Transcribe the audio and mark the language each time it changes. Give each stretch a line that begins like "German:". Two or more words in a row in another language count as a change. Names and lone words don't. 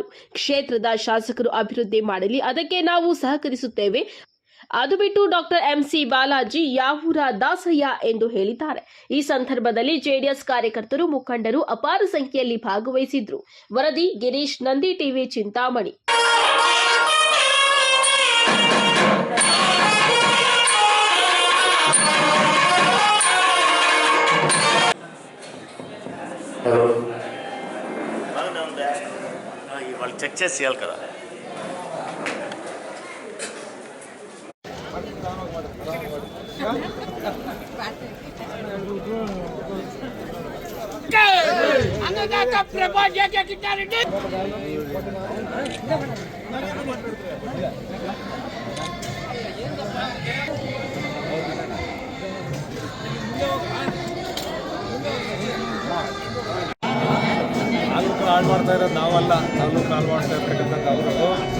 Kannada: ಕ್ಷೇತ್ರದ ಶಾಸಕರು ಅಭಿವೃದ್ಧಿ ಮಾಡಲಿ, ಅದಕ್ಕೆ ನಾವು ಸಹಕರಿಸುತ್ತೇವೆ. ಅದು ಬಿಟ್ಟು ಡಾಕ್ಟರ್ ಎಂಸಿ ಬಾಲಾಜಿ ಯಾವೂರ ದಾಸಯ್ಯ ಎಂದು ಹೇಳಿದ್ದಾರೆ. ಈ ಸಂದರ್ಭದಲ್ಲಿ ಜೆಡಿಎಸ್ ಕಾರ್ಯಕರ್ತರು, ಮುಖಂಡರು ಅಪಾರ ಸಂಖ್ಯೆಯಲ್ಲಿ ಭಾಗವಹಿಸಿದ್ರು. ವರದಿ ಗಿರೀಶ್, ನಂದಿ ಟಿವಿ, ಚಿಂತಾಮಣಿ.
Telugu: వాళ్ళు చెక్ చేసి చేయాలి కదా. అన్నదాత ప్రభా జేకే కిట్టారెడ్డి
Kannada: ತಾಲೂಕು ಹಾಳು ಮಾಡ್ತಾ ಇರೋದು ನಾವಲ್ಲ, ತಾಲೂಕು ಹಾಳು ಮಾಡ್ತಾ ಇರ್ತಕ್ಕಂಥದ್ದು ಅವರು.